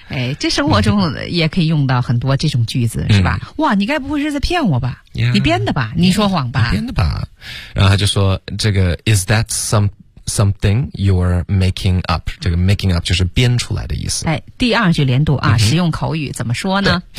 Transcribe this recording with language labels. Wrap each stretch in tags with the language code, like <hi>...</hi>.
<zh>哎，这生活中也可以用到很多这种句子，是吧？哇，你该不会是在骗我吧？</zh> <en>Yeah,</en> <zh>你编的吧？</zh> <en>Yeah,</en> <zh>你说谎吧？你编的吧？然后他就说：“这个</zh> <en>is that something you're making up？”</en> <zh>这个 making up 就是编出来的意思。哎，第二句连读啊，嗯、实用口语怎么说呢？</zh>